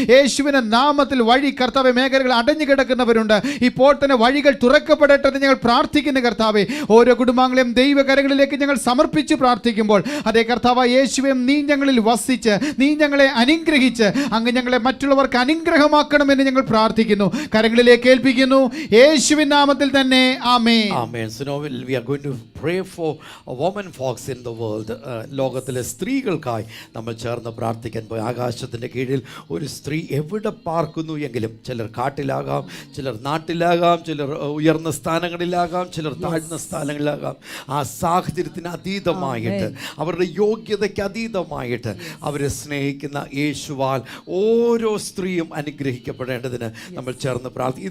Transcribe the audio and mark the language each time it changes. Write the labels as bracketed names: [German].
[Malayalam] യേശുവിന്റെ നാമത്തിൽ വഴി കർത്താവേ, മേഖലകൾ അടഞ്ഞു കിടക്കുന്നവരുണ്ട്, ഇപ്പോൾ തന്നെ വഴികൾ തുറക്കപ്പെടട്ടെ എന്ന് ഞങ്ങൾ പ്രാർത്ഥിക്കുന്ന കർത്താവേ. ഓരോ കുടുംബാംഗങ്ങളെയും ദൈവകരങ്ങളിലേക്ക് ഞങ്ങൾ സമർപ്പിച്ച് പ്രാർത്ഥിക്കുമ്പോൾ അതേ കർത്താവ് യേശുവേ, നീ ഞങ്ങളിൽ വസിച്ച് നീ ഞങ്ങളെ അനുഗ്രഹിച്ച് അങ്ങ് ഞങ്ങളെ മറ്റുള്ളവർക്ക് അനുഗ്രഹമാക്കണമെന്ന് ഞങ്ങൾ പ്രാർത്ഥിക്കുന്നു, കരങ്ങളിലേക്ക് ഏൽപ്പിക്കുന്നു, യേശുവിൻ നാമത്തിൽ തന്നെ ആമേൻ. [English] Amen. So now we are going to pray for women folks in the world. [Malayalam] ലോകത്തിലെ സ്ത്രീകൾക്കായി നമ്മൾ ചേർന്ന് പ്രാർത്ഥിക്കാൻ പോയി. ആകാശത്തിൻ്റെ കീഴിൽ ഒരു സ്ത്രീ എവിടെ പാർക്കുന്നു എങ്കിലും, ചിലർ കാട്ടിലാകാം, ചിലർ നാട്ടിലാകാം, ചിലർ ഉയർന്ന സ്ഥാനങ്ങളിലാകാം, ചിലർ താഴ്ന്ന സ്ഥാനങ്ങളിലാകാം. ആ സാഹചര്യത്തിന് അതീതമായിട്ട്, അവരുടെ യോഗ്യതയ്ക്ക് അതീതമായിട്ട് അവരെ സ്നേഹിക്കുന്ന യേശുവാൽ ഓരോ സ്ത്രീയും അനുഗ്രഹിക്കപ്പെടേണ്ടതിന് നമ്മൾ ചേർന്ന് പ്രാർത്ഥിക്കും.